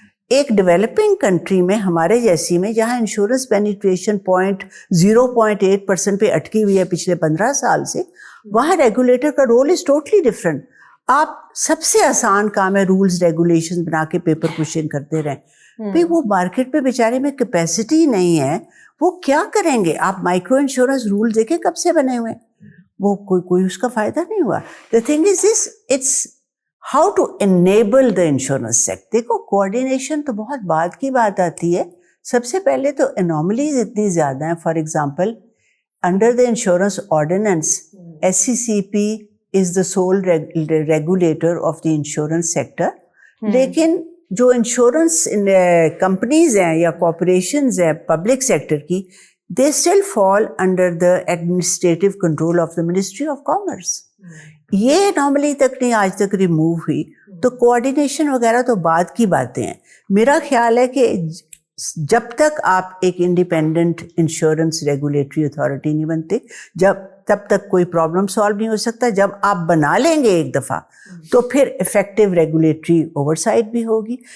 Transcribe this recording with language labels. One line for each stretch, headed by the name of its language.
Urdu: ایک developing country میں ہمارے جیسی میں, جہاں انشورنس پینیٹریشن 0.8% پہ اٹکی ہوئی ہے پچھلے 15 سال سے, وہاں ریگولیٹر کا
English: Role is totally different.
Urdu: آپ سب سے آسان کام ہے رولز ریگولیشن بنا کے پیپر پوشنگ کرتے رہیں. بھائی وہ مارکیٹ پہ بیچارے میں کیپیسٹی نہیں ہے, وہ کیا کریں گے؟ آپ مائکرو انشورنس رول دیکھیں کب سے بنے ہوئے ہیں, وہ کوئی اس کا فائدہ نہیں ہوا.
English: The thing is this, it's how to enable the insurance sector.
Urdu: دیکھو کوآرڈینیشن تو بہت بعد کی بات آتی ہے. سب سے پہلے تو انوملیز اتنی زیادہ ہیں.
English: For example, under the insurance ordinance, SCCP is the sole regulator of the insurance sector.
Urdu: لیکن جو انشورنس کمپنیز ہیں یا کارپوریشنز ہیں پبلک سیکٹر کی,
English: They still fall under the administrative control of the ministry of commerce.
Urdu: یہ normally تک نہیں آج تک ریموو ہوئی. تو کوآرڈینیشن وغیرہ تو بعد کی باتیں ہیں. میرا خیال ہے کہ جب تک آپ ایک انڈیپینڈنٹ انشورنس ریگولیٹری اتھارٹی نہیں بنتے, جب तब तक कोई प्रॉब्लम सॉल्व नहीं हो सकता. जब आप बना लेंगे एक दफ़ा तो फिर इफेक्टिव रेगुलेटरी ओवरसाइट भी होगी.